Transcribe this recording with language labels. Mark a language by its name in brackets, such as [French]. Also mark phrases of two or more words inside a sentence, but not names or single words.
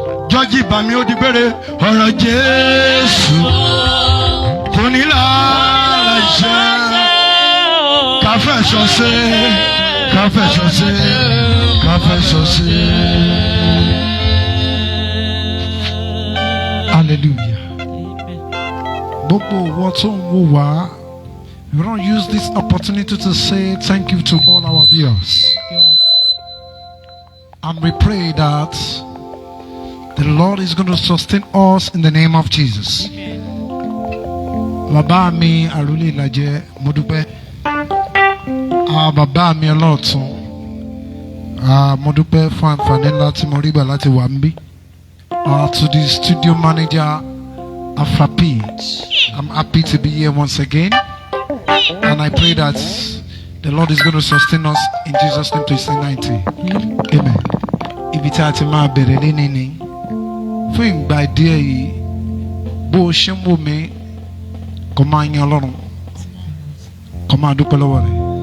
[Yoruba] Jọ́jì bá mi ó di gbére, ọ̀rọ̀ Jésù kò ní lára iṣẹ́. Ká fẹ̀sọ̀ ṣe, ká fẹ̀sọ̀ ṣe, ká fẹ̀sọ̀ ṣe. Hallelujah. Gbogbo owó tó ń wò wá, [English] we don't use this opportunity to say thank you to all our viewers. And we pray that the Lord is gonna sustain us in the name of Jesus. [Yoruba] Bàbá mi, Àrólé Ìlàjẹ, mo dúpẹ́. Ah, bàbá mi ọlọ́ọ̀tún, ah, mo dúpẹ́ fún àǹfààní ńlá tí mo rí gbà láti wà níbí. [English] Ah, to the studio manager, Alpha P, I'm happy to be here once again. And I pray that the Lord is gonna sustain us in Jesus' name to his ninety. Amen. [Yoruba] Ibi tí a ti máa bẹ̀rẹ̀ léni ni, fún ìgbà díẹ̀ yìí, bó o ṣe ń wò mí, kó máa yan Ọlọ́run, kó máa dúpẹ́ lọ́wọ́ rẹ̀.